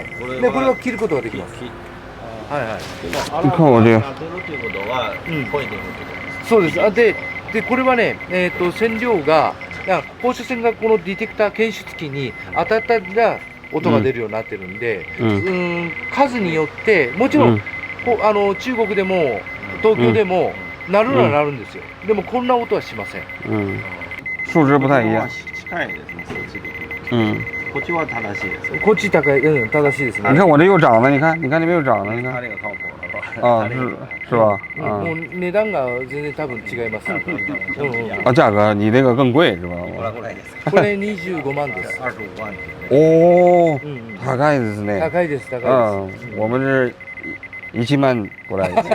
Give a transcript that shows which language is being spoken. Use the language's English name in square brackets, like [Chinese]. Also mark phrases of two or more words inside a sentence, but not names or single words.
[Japanese] でこれは切ることができます。はいはい。 [Chinese] 你看我这个。 [Japanese] そうです。でこれはね線量が放射線がこのディテクター検出器に当たったら音が出るようになってるんで、数によってもちろん中国でも東京でも鳴るのは鳴るんですよ。でもこんな音はしません。 [Chinese] 数值不太一样。 [Japanese] 近いですね、数値的に。こっちは正しいです。こっち高い、正しいですね。 [Chinese] 你看我这又涨了，你看那边又涨了，你看。它这个靠谱了。啊，是吧？ [Japanese] もう値段が全然多分違います。 [Chinese] 啊，价格你这个更贵是吧？ [Japanese] これ25万です。 25万。哦，高いですね。高いです、高いです。 [Chinese] 我们是1万ぐらい。